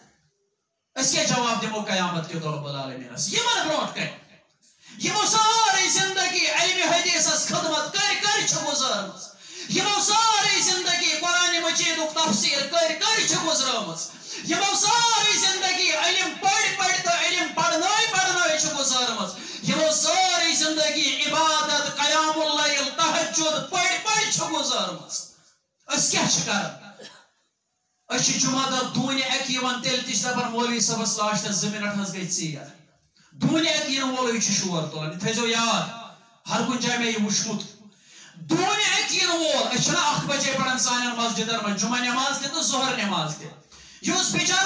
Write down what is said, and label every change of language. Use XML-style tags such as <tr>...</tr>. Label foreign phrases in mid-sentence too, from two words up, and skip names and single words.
<ks>أسۍ کیٛاہ جواب دِمو قیامت کہِ دۄہ رب العالمیٖنس یمن برونٛٹھ کَنہِ یمو سارے زندگی علمِ حدیثس خدمت کٔرۍ چھِ گُزٲرمٕژ یمو سارے زندگی قرآن مجیدُک تفسیر کٔرۍ چھِ گُزرٲمٕژ یمو ساری زندگی علم پڑھ تو علم پڑھنٲے چھِ گُزٲرمٕژ یمو ساری زندگی عبادت قیام اللیل تہجد پڑھ چھِ گُزٲرمٕژ أسۍ کیٛاہ چھِ کران أسۍ چھِ جمعہ دۄہ دوٗنہِ اَکہِ یِوان تیٚلہِ تہِ چھِ دپان مولوی صٲبس لاسٹس 2 مِنٹ حظ گٔے ژیر دوٗنہِ اَکہِ یِنہٕ وولٕے چھُ شور تُلان یہِ تھٲیزیو یاد ہر کُنہِ جایہِ مےٚ یہِ وٕچھمُت دوٗنہِ اَکہِ یِنہٕ وول أسۍ چھِنہ 1 بجے پران سانٮ۪ن مسجدن منٛز جمعہ نٮ۪ماز تہِ تہٕ ظہر نٮ۪ماز تہِ یُس بِچار</ks>